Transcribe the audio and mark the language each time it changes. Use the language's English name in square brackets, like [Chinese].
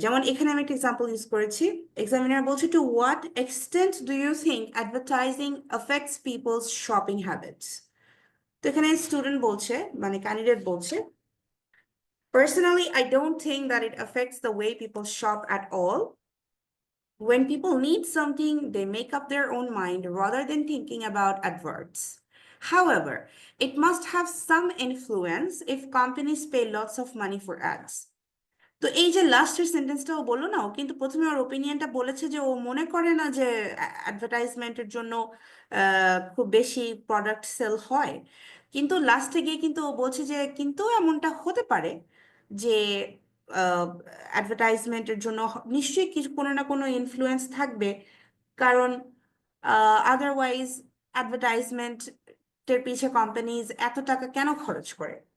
[Bangla] যেমন এখানে আমি একটা এক্সাম্পল ইউজ করেছি, এক্সামিনার বলছে, [English] To what extent do you think advertising effects people's shopping habits? [Bangla] তো এখানে স্টুডেন্ট বলছে, মানে ক্যান্ডিডেট বলছে, [English] personally, I don't think that it affects the way people shop at all. When people need something, they make up their own mind rather than thinking about adverts. However, it must have some influence if companies pay lots of money for ads. [Bangla] তো এই যে লাস্টের সেন্টেন্সটা ও বললো না, ও কিন্তু প্রথমে ওর ওপিনিয়নটা বলেছে যে ও মনে করে না যে অ্যাডভার্টাইজমেন্টের জন্য খুব বেশি প্রোডাক্ট সেল হয়, কিন্তু লাস্টে গিয়ে কিন্তু ও বলছে যে কিন্তু এমনটা হতে পারে যে অ্যাডভার্টাইজমেন্টের জন্য নিশ্চয়ই কিছু কোনো না কোনো ইনফ্লুয়েন্স থাকবে, কারণ আদারওয়াইজ অ্যাডভার্টাইজমেন্টের পিছে কোম্পানিজ এত টাকা কেন খরচ করে।